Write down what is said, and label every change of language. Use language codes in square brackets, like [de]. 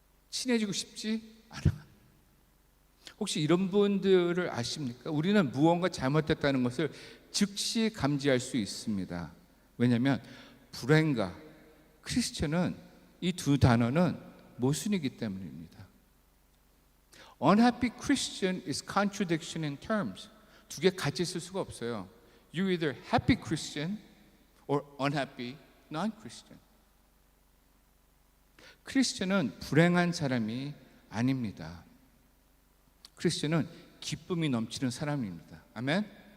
[ko] 친해지고 싶지 않아. 혹시 이런 분들을 아십니까? 우리는 무언가 잘못됐다는 것을 즉시 감지할 수 있습니다. 왜냐하면 불행과 크리스천은 이 두 단어는 모순이기 때문입니다. [en] Unhappy Christian is contradiction in terms. [ko] 두 개 같이 쓸 수가 없어요. [en] You either happy Christian or unhappy non-Christian. [ko] 크리스천은 불행한 사람이 아닙니다. 크리스천은 기쁨이 넘치는 사람입니다. 아멘?